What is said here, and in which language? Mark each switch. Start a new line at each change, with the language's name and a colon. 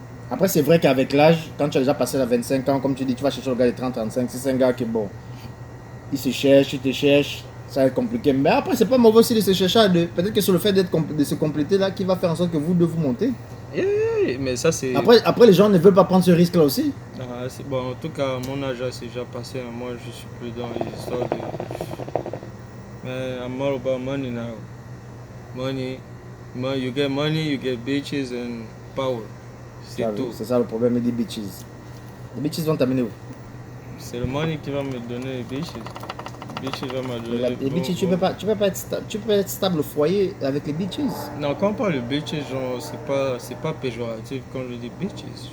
French: Après, c'est vrai qu'avec l'âge, quand tu as déjà passé la 25 ans, comme tu dis, tu vas chercher le gars de 30-35, si c'est un gars qui est bon, il se cherche, il te cherche, ça va être compliqué. Mais après, c'est pas mauvais aussi de se chercher à deux. Peut-être que c'est le fait de se compléter là qui va faire en sorte que vous deux vous montez. Mais ça, c'est... Après, les gens ne veulent pas prendre ce risque là aussi. Bon, en tout cas, mon âge c'est déjà passé. Moi, je suis plus dans les histoires de...
English: Man, I'm all about money now. Money, you get money, you get bitches and power.
French: C'est tout. C'est ça le problème des bitches. Les bitches vont t'amener où? C'est le money qui va me donner les bitches. Les bitches vont me donner... Les bitches, tu peux pas être stable au foyer avec les bitches. Non, quand on parle de bitches, genre, c'est pas péjoratif quand je dis bitches.